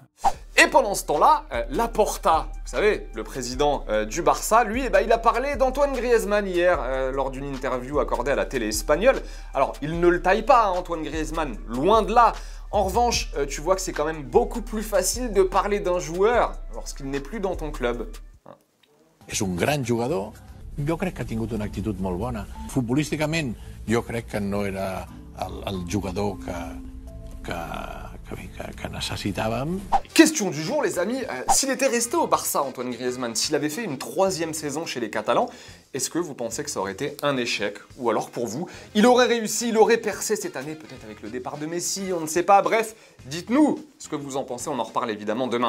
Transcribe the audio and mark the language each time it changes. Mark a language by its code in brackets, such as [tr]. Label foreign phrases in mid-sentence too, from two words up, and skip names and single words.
[fr] Et pendant ce temps-là, Laporta, vous savez, le président du Barça, lui, il a parlé d'Antoine Griezmann hier lors d'une interview accordée à la télé espagnole. Alors, il ne le taille pas, Antoine Griezmann, loin de là. En revanche, tu vois que c'est quand même beaucoup plus facile de parler d'un joueur lorsqu'il n'est plus dans ton club. [ca] És un gran jugador. Jo crec que ha tingut una actitud molt bona. Futbolísticament, jo crec que no era el jugador que necessitàvem. [fr] Question du jour, les amis. S'il était resté au Barça, Antoine Griezmann, s'il avait fait une 3e saison chez les Catalans, est-ce que vous pensez que ça aurait été un échec? Ou alors pour vous, il aurait réussi, il aurait percé cette année, peut-être avec le départ de Messi, on ne sait pas. Bref, dites-nous ce que vous en pensez, on en reparle évidemment demain.